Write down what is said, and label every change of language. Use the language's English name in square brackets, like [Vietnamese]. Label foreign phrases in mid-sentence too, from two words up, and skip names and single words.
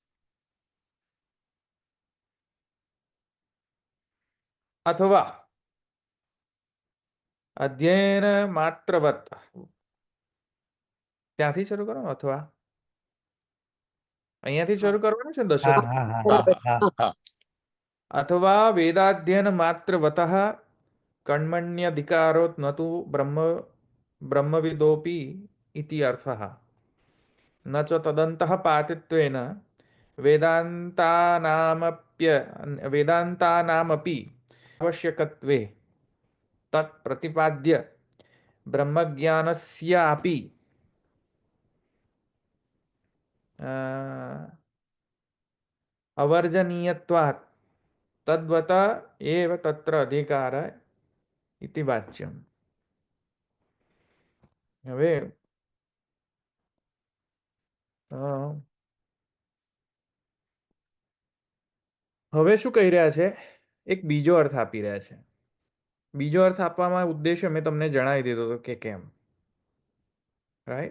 [Gujarati] અથવા [Sanskrit] अध्ययन मात्रवत, [Gujarati] ત્યાંથી શરૂ કરો. અથવા અહીંયાથી શરૂ કરવાનું છે ને હા દશક. હા હા હા. [Sanskrit] અથવા वेदाध्ययन मात्रवतः કર્મण्यधिकारोत् न तु ब्रह्मविदोऽपि इति अर्थः न च तदन्तः पातित्वेन वेदान्तानामपि आवश्यकत्वे तत् प्रतिपाद्य ब्रह्मज्ञानस्यापि अवर्जनीयत्वात् तद्वत एव तत्र अधिकार इति वाच्यम्. [Gujarati] હવે હવે શું કહી રહ્યા છે? એક બીજો અર્થ આપી રહ્યા છે. બીજો અર્થ આપવામાં ઉદ્દેશ્ય મેં તમને જણાવી દીધો હતો કે કેમ, રાઈટ?